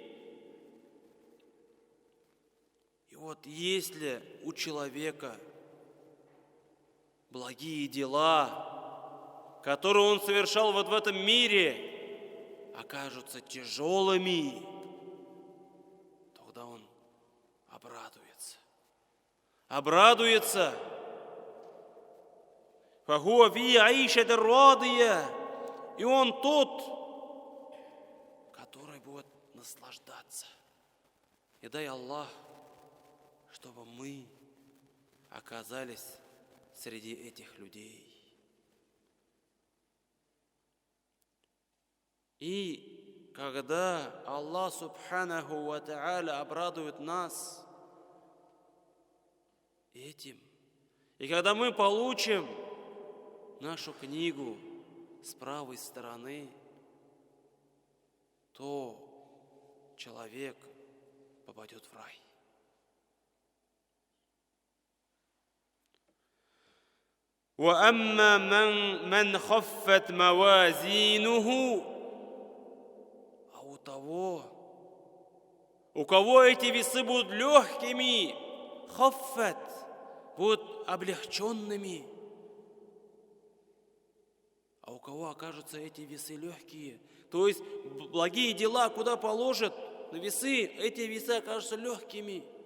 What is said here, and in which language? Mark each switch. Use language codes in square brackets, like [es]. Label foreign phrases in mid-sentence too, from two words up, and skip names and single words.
[ru] И вот если у человека благие дела, которые он совершал вот в этом мире, окажутся тяжелыми, тогда он обрадуется. Обрадуется. [ar] فهو في عيشة راضية. [ru] И он тот, который будет наслаждаться. И дай Аллах, чтобы мы оказались среди этих людей. И когда Аллах [ar] سبحانه وتعالى [ru] обрадует нас этим, и когда мы получим нашу книгу с правой стороны, то человек попадет в рай. [ar] وَأَمَّا مَنْ خَفَّتْ مَوَازِينُهُ. [ru] А у того, у кого эти весы будут легкими, хаффат, будут облегченными. А у кого окажутся эти весы легкие, то есть благие дела куда положат на весы, эти весы окажутся легкими.